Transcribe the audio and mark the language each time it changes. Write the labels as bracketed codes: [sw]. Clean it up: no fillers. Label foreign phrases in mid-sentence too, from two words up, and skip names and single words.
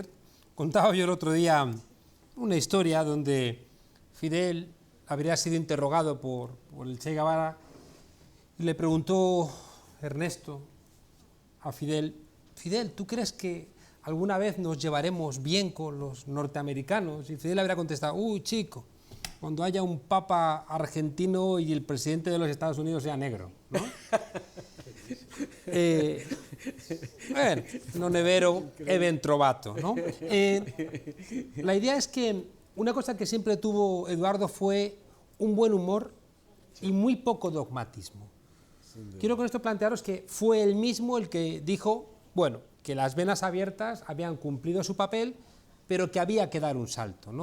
[es] Contaba yo el otro día una historia donde Fidel habría sido interrogado por el Che Guevara y le preguntó Ernesto a Fidel, Fidel, ¿tú crees que alguna vez nos llevaremos bien con los norteamericanos? Y Fidel habría contestado, uy, chico, cuando haya un papa argentino y el presidente de los Estados Unidos sea negro, ¿no? Bueno, [it] non è vero, è ben trovato, [es] ¿no? La idea es que una cosa que siempre tuvo Eduardo fue un buen humor y muy poco dogmatismo. Quiero con esto plantearos que fue él mismo el que dijo, bueno, que las venas abiertas habían cumplido su papel, pero que había que dar un salto, ¿no?